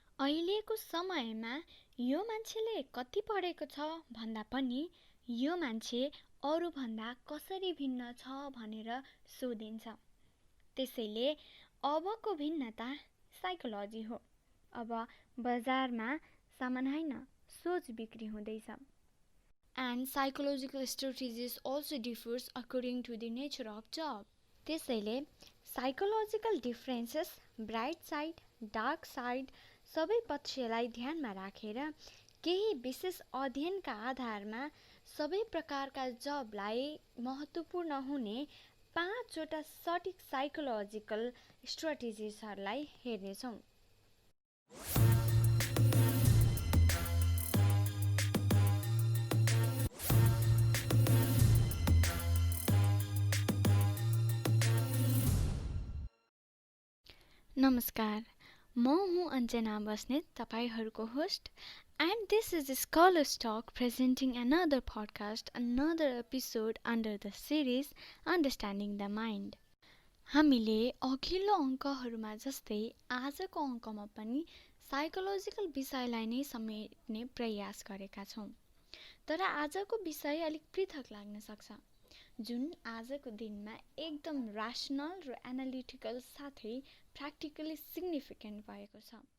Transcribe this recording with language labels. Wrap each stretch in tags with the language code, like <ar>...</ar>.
<ne>अहिलेको समयमा यो मान्छेले कति पढेको छ भन्दा पनि यो मान्छे अरूभन्दा कसरी भिन्न छ भनेर सोधिन्छ। त्यसैले अबको भिन्नता साइकोलोजी हो। अब बजारमा सामान होइन, सोच बिक्री हुँदैछ।</ne> <en>And psychological strategies also differs according to the nature of job.</en> <ne>त्यसैले psychological differences, bright side, dark side सबै पक्षलाई ध्यानमा राखेर केही विशेष अध्ययनका आधारमा सबै प्रकारका जबलाई महत्त्वपूर्ण हुने 5 वटा सटिक साइकोलोजिकल स्ट्राटेजिजहरूलाई हेर्नेछौँ। नमस्कार, म हुँ Anjana Basnet, तपाईहरूको host,</ne> <en>and this is Scholars Talk presenting another podcast, another episode under the series Understanding the Mind.</en> <ne>हामीले अघिल्लो अङ्कहरूमा जस्तै आजको अङ्कमा पनि साइकोलोजिकल विषयलाई नै समेट्ने प्रयास गरेका छौँ। तर आजको विषय अलिक पृथक लाग्न सक्छ, जुन आजको दिनमा एकदम ऱ्यासनल र एनालिटिकल साथै</ne> <en>practically significant</en> <ne>भएको छ।</ne>